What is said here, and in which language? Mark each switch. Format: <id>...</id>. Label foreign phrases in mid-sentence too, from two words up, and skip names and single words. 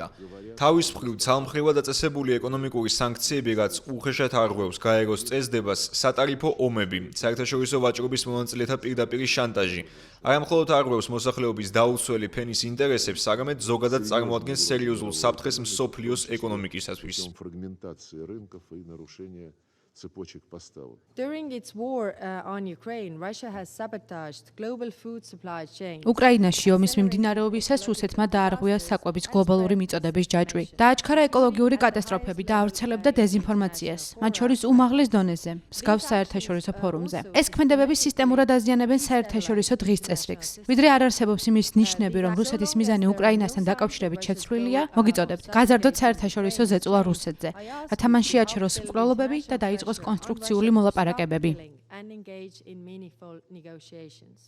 <ka>თავის მხრივ ცალმხრივად დაწესებული ეკონომიკური სანქციები, რაც უხეშად არღვევს გაეროს წესდებას, სატარიფო ომები, საერთაშორისო ვაჭრობის მონაწილეთა პირდაპირი შანტაჟი, არამხოლოდ არღვევს მოსახლეობის დაუცველი ფენის ინტერესებს, არამედ ზოგადად წარმოადგენს სერიოზულ საფრთხეს მსოფლიოს ეკონომიკისათვის.</ka> <ru>Нарушение цепочек поставок.</ru> <en>During its war on Ukraine, Russia has sabotaged global food supply chains.</en> <ka>უკრაინაში ომის მიმდინარეობისას რუსეთმა დაარღვია საკვების გლობალური მიწოდების ჯაჭვი. დააჩქარა ეკოლოგიური კატასტროფები და ავრცელებდა დეზინფორმაციას, მათ შორის უმაღლეს დონეზე, მსგავს საერთაშორისო ფორუმზე. ეს ქმედებები სისტემურად აზიანებენ საერთაშორისო დღის წესრიგს. ვიდრე არ არსებობს იმის ნიშნები, რომ რუსეთის მიზანი უკრაინასთან დაკავშირებით შეცვლილია, მოგიწოდებთ, გაზარდოთ საერთაშორისო ზეწოლა რუსეთზე, რათა მან შეაჩეროს მკვლელობები და დაიწყოს კონსტრუქციული მოლაპარაკებები.</ka> <en>And engage in meaningful negotiations.</en>